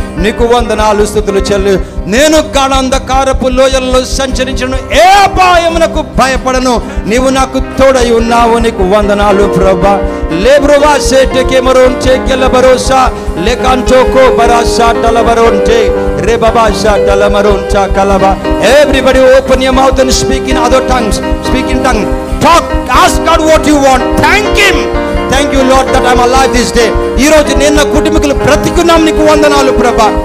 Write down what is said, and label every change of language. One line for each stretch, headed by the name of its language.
Telugu: నీకు వందనాలు స్తుతులు చెల్లి. నేను గాఢాంధకారపు లోయల్లో సంచరించను, ఏ అపాయమునకు భయపడను. నీవు నాకు తోడై ఉన్నావు, నీకు వందనాలు ప్రభా. లేబ్రోవా సేటకే మరోంటే కెలబరోసా లేకంటోకో బరాసా టలబరోంటే రేబాబాసా టలమరోంచా కలబా.
English: Everybody open your mouth and speak in other tongues. Speak in tongue. Talk. Ask God what you want. Thank Him. Thank you Lord that I'm alive this day.
Telugu: ఈ రోజు నేను నా కుటుంబీకులు బ్రతికున్నాం, నీకు వందనాలు ప్రభా.